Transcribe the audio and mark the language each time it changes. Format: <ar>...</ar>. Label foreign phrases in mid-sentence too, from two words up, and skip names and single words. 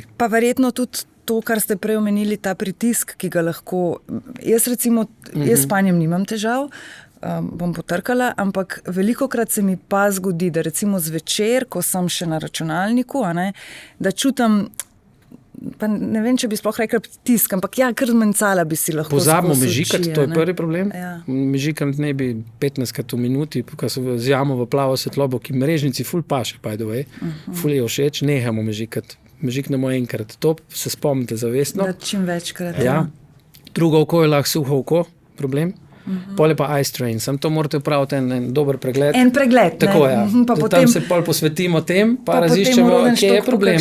<sl>Pa verjetno tudi to, kar ste prej omenili, ta pritisk, ki ga lahko, jaz s spanjem nimam težav, bom potrkala, ampak velikokrat se mi pa zgodi, da recimo zvečer, ko sem še na računalniku, da čutim, pa ne vem, če bi sploh rekla pritisk, ampak kar zmencala bi si lahko. Pozabimo mežikati, to je prvi problem. Ja. Mežikati ne bi 15krat v minuti, ko se vzjamo v plavo svetlobo, ki mrežnici ful paše,</sl> <en>by the way,</en> <sl>ful je všeč, nehamo mežikati. Mežiknemo enkrat, to se spomnite zavestno. Da čim večkrat. Ja. Drugo oko je lahko suho oko, problem. Pol je pa</sl> <en>eye strain,</en> <sl>sam to morate upraviti en dober pregled. En pregled, tako, ja. Pa tam potem se pol posvetimo tem, pa raziščemo, kje je problem.</sl>